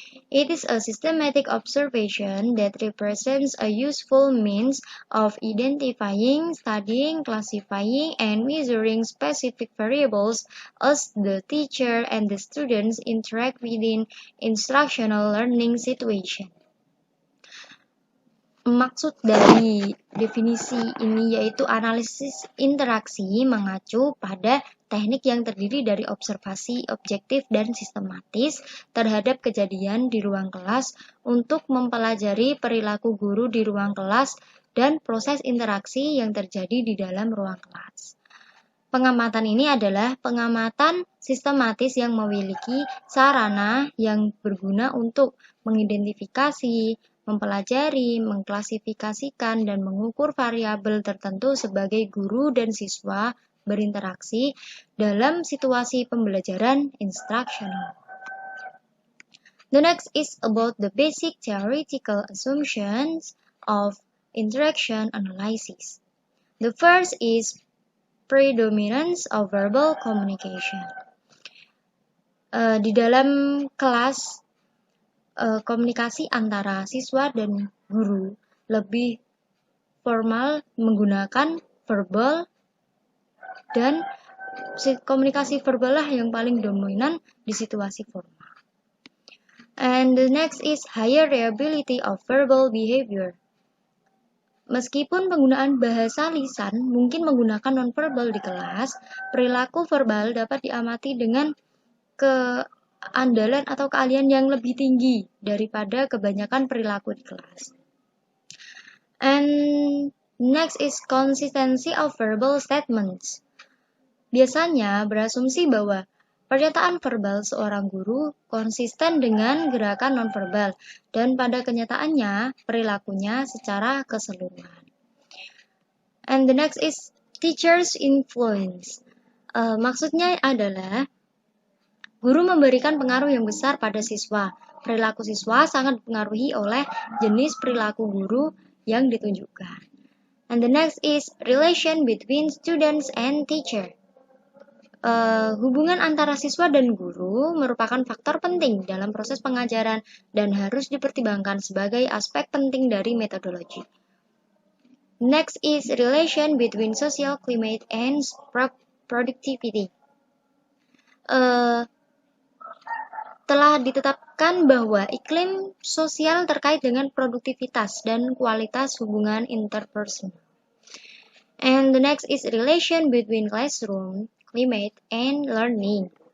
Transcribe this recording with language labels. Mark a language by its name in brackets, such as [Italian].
[English] It is a systematic observation that represents a useful means of identifying, studying, classifying, and measuring specific variables as the teacher and the students interact within instructional learning situation. [Indonesian] Maksud dari definisi ini yaitu analisis interaksi mengacu pada teknik yang terdiri dari observasi objektif dan sistematis terhadap kejadian di ruang kelas untuk mempelajari perilaku guru di ruang kelas dan proses interaksi yang terjadi di dalam ruang kelas. Pengamatan ini adalah pengamatan sistematis yang memiliki sarana yang berguna untuk mengidentifikasi, mempelajari, mengklasifikasikan, dan mengukur variabel tertentu sebagai guru dan siswa berinteraksi dalam situasi pembelajaran instructional. [English] The next is about the basic theoretical assumptions of interaction analysis. The first is predominance of verbal communication. [Indonesian] Di dalam kelas, komunikasi antara siswa dan guru lebih formal menggunakan verbal dan komunikasi verbal lah yang paling dominan di situasi formal. [English] And the next is higher reliability of verbal behavior. [Indonesian] Meskipun penggunaan bahasa lisan mungkin menggunakan nonverbal di kelas, perilaku verbal dapat diamati dengan keandalan atau keahlian yang lebih tinggi daripada kebanyakan perilaku di kelas. [English] And next is consistency of verbal statements. [Indonesian] Biasanya berasumsi bahwa pernyataan verbal seorang guru konsisten dengan gerakan nonverbal dan pada kenyataannya perilakunya secara keseluruhan. [English] And the next is teacher's influence. [Indonesian] Maksudnya adalah guru memberikan pengaruh yang besar pada siswa. Perilaku siswa sangat dipengaruhi oleh jenis perilaku guru yang ditunjukkan. [English] And the next is relation between students and teacher. [Indonesian] Hubungan antara siswa dan guru merupakan faktor penting dalam proses pengajaran dan harus dipertimbangkan sebagai aspek penting dari metodologi. [English] Next is relation between social climate and productivity. [Indonesian] Telah ditetapkan bahwa iklim sosial terkait dengan produktivitas dan kualitas hubungan interpersonal. [English] And the next is relation between classroom, climate, and learning.